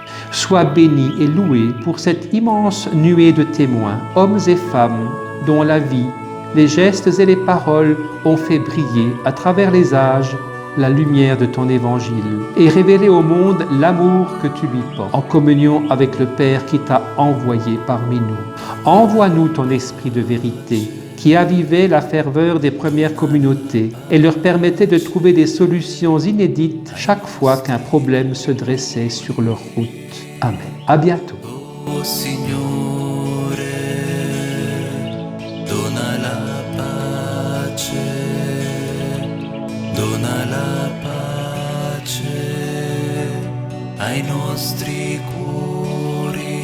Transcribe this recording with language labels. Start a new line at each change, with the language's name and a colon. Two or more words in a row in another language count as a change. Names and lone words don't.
French: Sois béni et loué pour cette immense nuée de témoins, hommes et femmes, dont la vie, les gestes et les paroles ont fait briller à travers les âges la lumière de ton évangile et révéler au monde l'amour que tu lui portes, en communion avec le Père qui t'a envoyé parmi nous. Envoie-nous ton esprit de vérité qui avivait la ferveur des premières communautés et leur permettait de trouver des solutions inédites chaque fois qu'un problème se dressait sur leur route. Amen. À bientôt.
Italian: Oh Signore, dona la pace, dona la pace ai nostri cuori.